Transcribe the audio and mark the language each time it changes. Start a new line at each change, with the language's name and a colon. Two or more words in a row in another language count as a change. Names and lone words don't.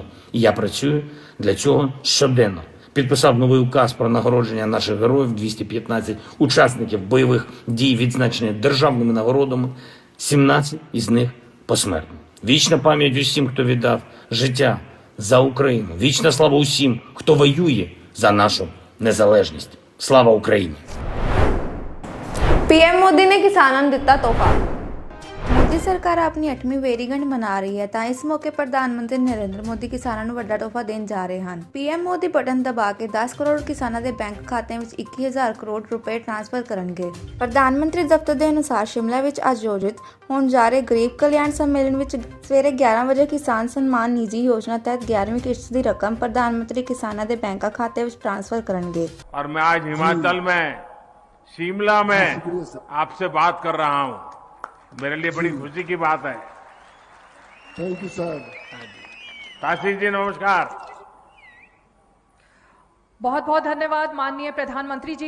Ukrainian: І я працюю для цього щоденно. Підписав новий указ про нагородження наших героїв, 215 учасників бойових дій, відзначені державними нагородами, 17 із них посмертно. Вічна пам'ять усім, хто віддав життя за Україну. Вічна слава усім, хто воює за нашу незалежність. Слава Україні!
Punjabi: ਪੀਐਮ ਮੋਦੀ ਨੇ ਕਿਸਾਨਾਂ ਨੂੰ ਦਿੱਤਾ ਤੋਹਫਾ। ਮੋਦੀ ਸਰਕਾਰ ਆਪਣੀ 8ਵੀਂ ਵੇਰੀਗੰਢ ਮਨਾ ਰਹੀ ਹੈ ਤਾਂ ਇਸ ਮੌਕੇ ਪ੍ਰਧਾਨ ਮੰਤਰੀ ਨਰਿੰਦਰ ਮੋਦੀ ਕਿਸਾਨਾਂ ਨੂੰ ਵੱਡਾ ਤੋਹਫਾ ਦੇਣ ਜਾ ਰਹੇ ਹਨ। ਪੀਐਮ ਮੋਦੀ ਬਟਨ ਦਬਾ ਕੇ 10 ਕਰੋੜ ਕਿਸਾਨਾਂ ਦੇ ਬੈਂਕ ਖਾਤਿਆਂ ਵਿੱਚ 21,000 ਕਰੋੜ ਰੁਪਏ ਟ੍ਰਾਂਸਫਰ ਕਰਨਗੇ। ਪ੍ਰਧਾਨ ਮੰਤਰੀ ਦਫ਼ਤਰ ਦੇ ਅਨੁਸਾਰ ਸ਼ਿਮਲਾ ਵਿੱਚ ਆਯੋਜਿਤ ਹੋਣ ਜਾ ਰਹੇ ਗਰੀਬ ਕਲਿਆਣ ਸੰਮੇਲਨ ਵਿੱਚ ਸਵੇਰੇ 11 ਵਜੇ ਕਿਸਾਨ ਸਨਮਾਨ ਨਿਜੀ ਯੋਜਨਾ ਤਹਿਤ 11ਵੀਂ ਕਿਸ਼ਤ ਦੀ ਰਕਮ ਪ੍ਰਧਾਨ ਮੰਤਰੀ ਕਿਸਾਨਾਂ ਦੇ ਬੈਂਕ ਖਾਤੇ ਵਿੱਚ
Hindi: ट्रांसफर करेंगे। और मैं आज हिमाचल में शिमला में आपसे बात कर रहा हूं, मेरे लिए बड़ी खुशी की बात है।
English: thank you sir.
Hindi: ताशी जी नमस्कार। बहुत बहुत धन्यवाद माननीय प्रधानमंत्री जी।